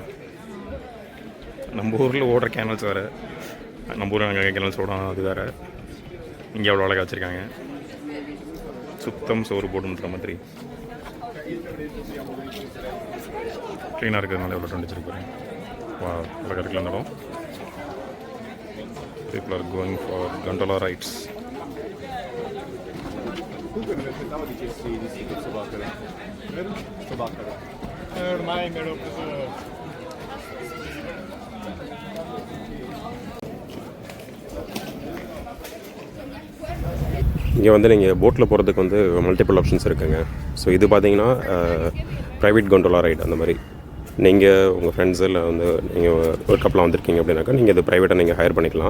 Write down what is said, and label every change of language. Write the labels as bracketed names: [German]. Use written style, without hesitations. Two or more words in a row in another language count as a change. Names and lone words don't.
[Tamil] நம்ம ஊரில் ஓடுற கேனல்ஸ் வேறு, நம்ம ஊரில் நாங்கள் கேனல்ஸ் ஓடும் அது வேறு. இங்கே அவ்வளோ அழகாக வச்சுருக்காங்க. சுத்தம் சோறு போடுன்ற மாதிரி க்ளீனாக இருக்கிறதுனால எவ்வளோ ட்ரெண்ட் வச்சுருக்கேன். வா, அழகாக இருக்குல்ல அந்த இடம். [English] People are going for gondola rides. [Italian] Ormai me l'ho preso. [Tamil] இங்கே வந்து நீங்கள் போட்டில் போகிறதுக்கு வந்து [English] multiple options [Tamil] இருக்குங்க. ஸோ இது பார்த்தீங்கன்னா [English] private gondola ride. [Tamil] அந்த மாதிரி நீங்கள் உங்கள் ஃப்ரெண்ட்ஸு இல்லை வந்து நீங்கள் ஒரு கப்பலாக வந்திருக்கீங்க அப்படின்னாக்கா நீங்கள் இது ப்ரைவேட்டாக நீங்கள் ஹையர் பண்ணிக்கலாம்.